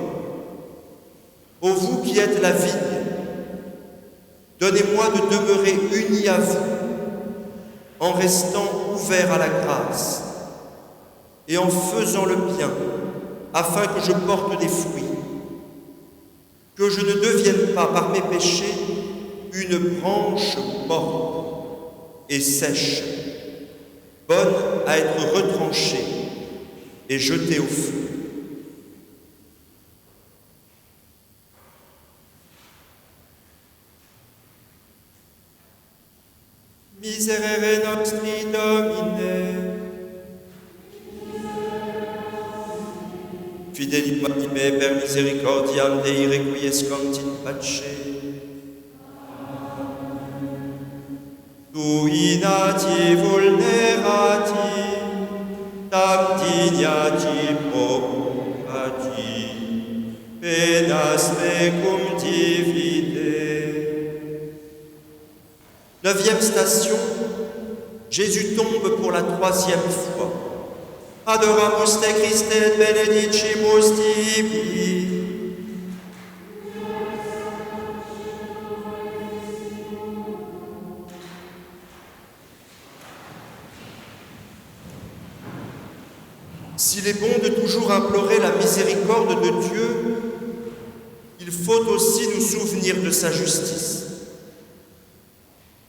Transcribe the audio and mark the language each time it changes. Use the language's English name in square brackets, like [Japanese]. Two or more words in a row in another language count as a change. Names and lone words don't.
[French] Ô vous qui êtes la vigne, donnez-moi de demeurer uni à vous, en restant ouvert à la grâce et en faisant le bien, afin que je porte des fruits, que je ne devienne pas par mes péchés une branche morte et sèche, bonne à être retranchée et jetée au feu. [Latin] Miserere nostri Domine, Fidelim anime per misericordiam Dei requiescant in pace. Tui nati vulnerati, tam dignati procurati, penas mecum divide. [French] 9e station, Jésus tombe pour la 3e fois. [Latin] Adoramus te Christe et benedicimus tibi. [French] S'il est bon de toujours implorer la miséricorde de Dieu, il faut aussi nous souvenir de sa justice.